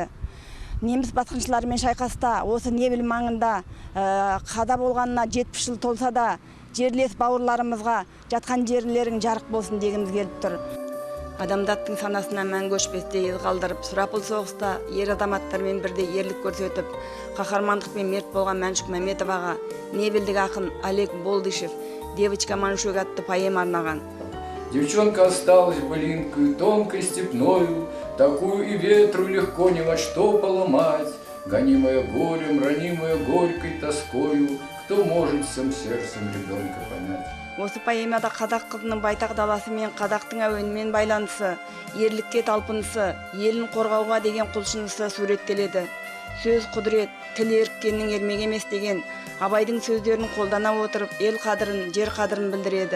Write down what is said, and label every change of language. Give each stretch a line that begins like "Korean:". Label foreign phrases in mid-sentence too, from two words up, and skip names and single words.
Kazakh: Неміс басқыншыларымен шайқаста осы Невель маңында қада болғанына 70 жыл толса да, жерлес бауырларымызға жатқан жерлерің жарық болсын дегіміз келіп тұр. Адамдаттың санасына мәңгі өшпесте із қалдырып, сұрапыл соғыста ер азаматтармен бірде ерлік көрсетіп, қаһармандықпен мерт болған Мәншүк Мәметоваға Невельдік ақын Олег Болдышев «Девочка Маншук» атты поэма арнаған.
Russian: Девчонка осталась былинкой тонкой степною, такую и ветру легко ни во что поломать. Гонимая горем, ранимая горькой тоскою, кто может всем сердцем ребенка понять?
Kazakh: Осы поэмада қазақ қызының байтақ даласы мен қазақтың әуенімен байланысы, ерлікке талпынысы, елін қорғауға деген құлшынысы суреттеледі. Сөз құдірет, тіл еріккеннің ермек емес деген Абайдың сөздерін қолдана отырып, ел қадірін, жер қадірін білдіреді.